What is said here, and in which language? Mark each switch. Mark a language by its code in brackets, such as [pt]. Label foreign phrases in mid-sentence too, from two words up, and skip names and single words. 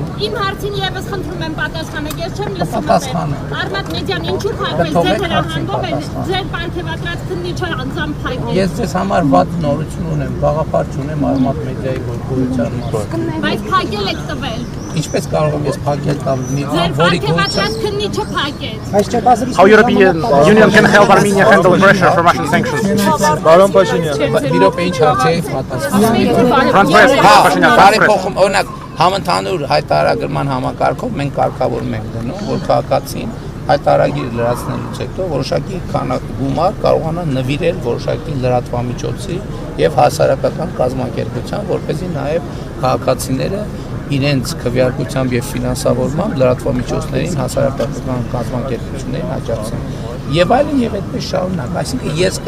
[hy] Իմ հարցին եւս խնդրում եմ պատասխանեք, ես չեմ լսում։ Արմատ մեջան ինչու փակվեց, ձեր հրահանգով են, ձեր պարգևատրած քննիչը անձամբ փակել։ Ես ձեզ համար վատ նորություն ունեմ, գաղափար չունեմ Արմատ մեդիայի գործունեության մասին։ Բայց փակել եք տվել։ Ինչպես կարող եմ ես փակել տալ մի Ձեր որի պարգևատրած քննիչը փակեց։ Այս չկասրի [en] How European Union can help Armenia handle pressure from Russian sanctions? [hy] Բարոն Փաշինյան, Իրոք ինչ հարց է պատասխանում։ Փաշինյան, Բարեփոխում օրինակ համընդհանուր հայտարարագրման համակարգով մենք կարգավորում ենք դնում, որ քաղաքացին հայտարարագիր լրացնելուց հետո որոշակի գումար կարողանա նվիրել որոշակի լրատվամիջոցի եւ հասարակական կազմակերպության, որպեսզի նաեւ քաղաքացիները իրենց քվեարկությամբ եւ ֆինանսավորմամբ լրատվամիջոցներին հասարակական կազմակերպություններին աջակցեն։ Եվ այլն եւ այդպես շարունակ, այսինքն